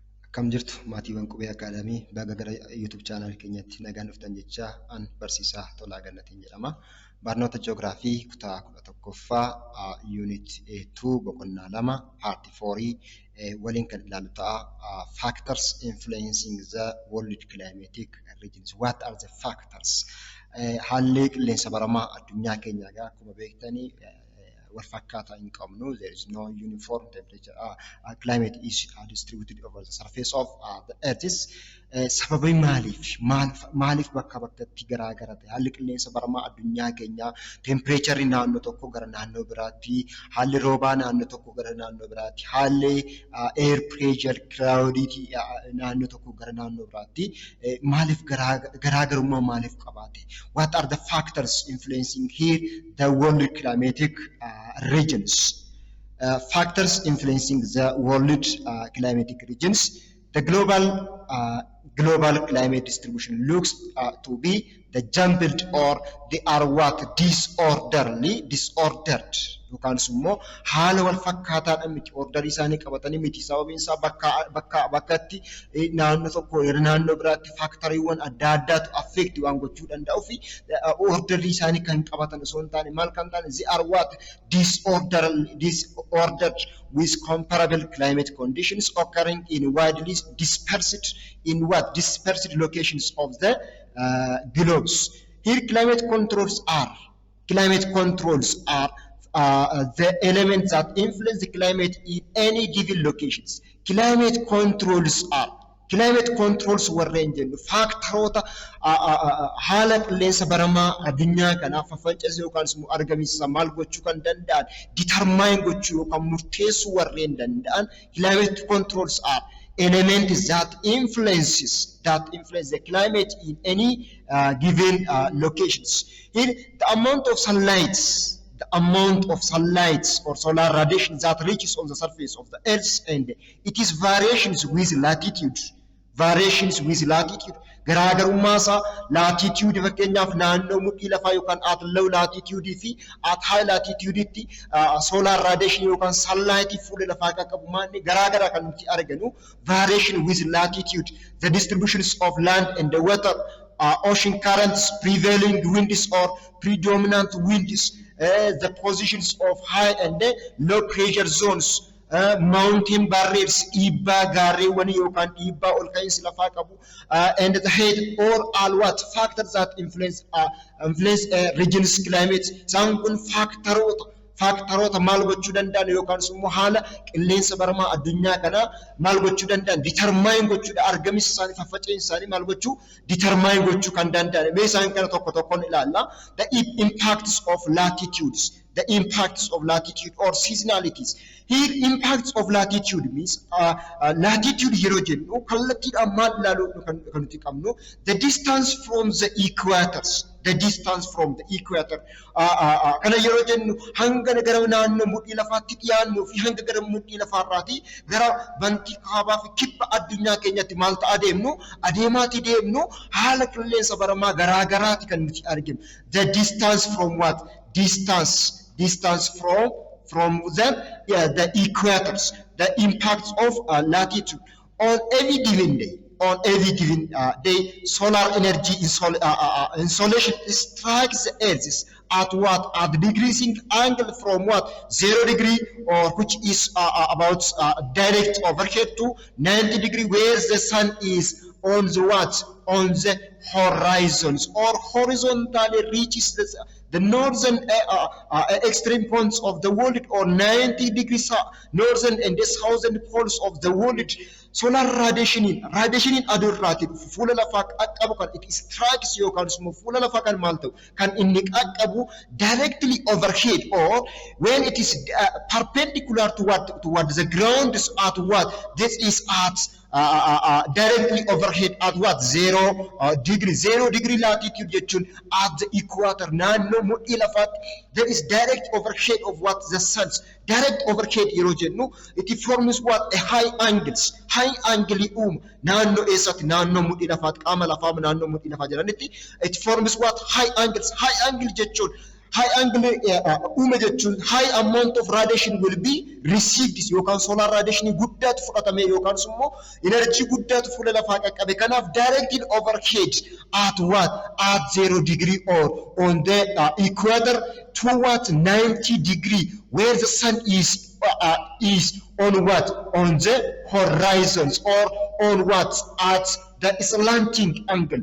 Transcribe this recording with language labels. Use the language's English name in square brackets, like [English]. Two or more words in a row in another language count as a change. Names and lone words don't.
[Oromo] Kam jirtu maatiiwwan qubee akaadamii baga gara YouTube channel keenyatti nagaan dhuftan jecha an barsiisaa Tolaa Gannatiin jedhama. Barnoota Ji'oogiraafii kutaa 11ffaa Unit 2 boqonnaa 2 Part 4 waliin kan ilaallu ta'a. [English] Factors influencing the world climatic regions. What are the factors? [Oromo] Haalli qilleensa baramaa addunyaa keenyaa akkuma beektanii والفكاتا [English] in common. There is no uniform temperature. Climate is distributed over the surface of the earth. [Oromo] Sababii maaliif bakka bakkatti garaa garate haalli qilleensa baramaa addunyaa keenyaa temperature naannoo tokko gara naannoo biraatti haalli roobaa naannoo tokko gara naannoo biraatti haalli [English] air pressure cloudity [Oromo] naannoo tokko gara naannoo biraatti maaliif garaagarummaa maaliif qabaate? [English] What are the factors influencing here the world climatic regions? Factors influencing the world climatic regions. The global climate distribution looks to be the jumbled or they are what disordered. [Oromo] Yookaan immoo haala wal fakkaataadhaan miti order isaanii qabatanii miti sababiin isaa bakkatti naannoo tokko naannoo biraatti faaktoriiwwan adda addaatu affect waan gochuu danda'u fi order isaanii kan qabatan osoo hin taane maal kan taane [English] they are what disordered with comparable climate conditions occurring in widely dispersed locations of the globes. Here climate controls are the elements that influence the climate in any given locations. Climate controls [Oromo] warreen jennu faaktaroota haala qilleensa baramaa addunyaa kanaaf faffacasuu yookaan immoo argamsiisa maal gochuu kan danda'an determine gochuu yookaan murteessuu warreen danda'an [English] climate controls are elements that influence the climate in any given locations. Here the amount of sunlight or solar radiation that reaches on the surface of the earth and it is variations with latitude. [Oromo] Garaagarummaa isaa latitude fakkeenyaaf naannoo mudhii lafaa yookaan [English] at low latitude [Oromo] fi [English] at high latitude [Oromo] tti [English] solar radiation [Oromo] yookaan sunlight fuula lafaa qabu maanni garaagara kan nuti arginu [English] variation with latitude, the distributions of land and the water, ocean currents, prevailing winds or predominant winds, the positions of high and low pressure zones, mountain barriers, [Oromo] dhiibbaa gaarreewwanii yookaan dhiibbaa ol ka'iinsi lafaa qabu, [English] and the head or all what factors that influence regions climate. [Oromo] Isaan kun faaktaroota maal gochuu danda'an yookaan immoo haala qilleensa baramaa addunyaa kana maal gochuu danda'an determine gochuudha argamisa isaanii faffaca'insa isaanii maal gochuu determine gochuu kan danda'an. Mee isaan kana tokko tokkoon ilaalla. [English] The impacts of latitude or seasonalities. Here impacts of latitude means latitude [Oromo] yeroo jennu kallattiidhaan maal ilaaluu kan nuti qabnu [English] the distance from the equator. [Oromo] Kana yeroo jennu hanga gara naannoo mudhii lafaatti dhiyaannuu fi hanga gara mudhii lafaarraati gara bantii kaabaa fi kibba addunyaa keenyatti maal ta'a deemnu haala qilleensa baramaa garaagaraati kan nuti arginu. [English] The distance from what? Distance from the equators. The impacts of latitude on every given day, solar energy insolation strikes the earth at decreasing angle from 0 degree or which is about direct overhead to 90 degree where the sun is on the horizons or horizontally reaches the northern extreme points of the world or 90 degrees northern and the southern poles of the world. [Oromo] Solar radiation adurrati fuula lafaa qaqqabu kan [English] it strikes [Oromo] yookaan immoo fuula lafaa kan maal ta'u kan inni qaqqabu [English] directly overhead or when it is perpendicular toward the ground at this is at directly overhead at 0 degree latitude jechuun at the equator [Oromo] naannoo mudhii lafaatti [English] there is direct overhead of the sun's direct overhead [Oromo] yeroo jennu [English] it forms a high angle [Oromo] naannoo eessatti naannoo mudhii lafaatti qaama lafaa naannoo mudhii lafaa jedhanitti [English] it forms high angle jechuun high angle [Oromo] uume jechuun [English] high amount of radiation will be received yookaan solar radiation [Oromo] guddaatu fudhatame yookaan immoo [English] energy [Oromo] guddaatu fuula lafaa qaqqabe kanaaf [English] directed overhead at what at 0 degree or on the equator towards 90 degree where the sun is on what on the horizons or on what at the slanting angle.